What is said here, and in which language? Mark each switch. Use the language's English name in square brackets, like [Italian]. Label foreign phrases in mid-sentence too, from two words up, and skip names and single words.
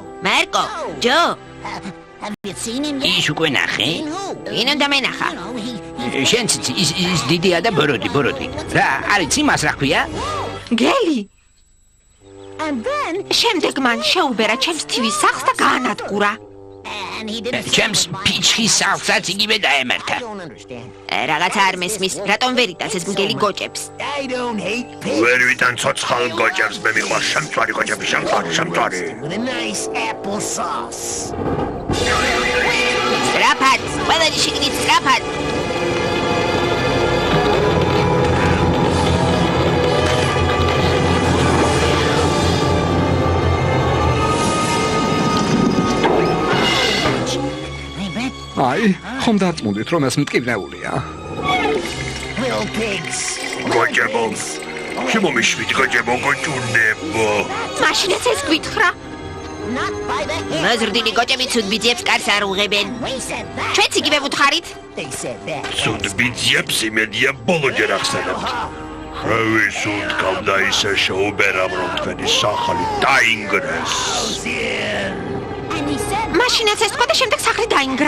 [Georgian] მარკო, ჯო. [English] Have you seen him yet? [Georgian] ის უკვე ნახე? ვინ უნდა მენახა? შენც ის დიდია და ბოროტი. რა, არის იმას რა ქვია? გელი. [English] And then, [Georgian] შემდეგ მან შეუბერა ჩემს თივის სახლს და გაანადგურა. [English] and he didn't. [Georgian] ჩემს ფიჩხის სახლსაც იგივე დაემართა. [English] I don't understand. [Georgian] რაღაცა არ მესმის, რატომ ვერ იტანს ეს მგელი გოჭებს? [English] I don't hate pigs. [Georgian] ვერ ვიტან ცოცხალ გოჭებს, მე მიყვარს შემწვარი გოჭები, შემწვარი. [English] With a nice applesauce. [Georgian] სწრაფად, ყველანი შიგნით სწრაფად. [English] Hey, bet. [Georgian] აი, ხომ დაწმუნდით, რომ ეს მტკივნეულია? [English] Little pigs. [Georgian] გოჭებო, შემომიშვით გოჭებო, გოჭუნებო. მაშინაც ეს გვითხრა. [English] Not by the head. [Georgian] მოზრდილი გოჭები ცუდ ბიძებს კარს არ უღებენ. [English] We said that. [Georgian] ჩვენც იგივე ვუთხარით. [English] They said that. [Georgian] ცუდ ბიძიებს იმედია ბოლოჯერ ახსენებთ. შევის უთქავდა ისე შეუბერამ, რომ თქვენი სახლი დაინგრეს. [English] And he said, [Georgian] მაშინაც ეს თქვა და შემდეგ სახლი დაინგრა.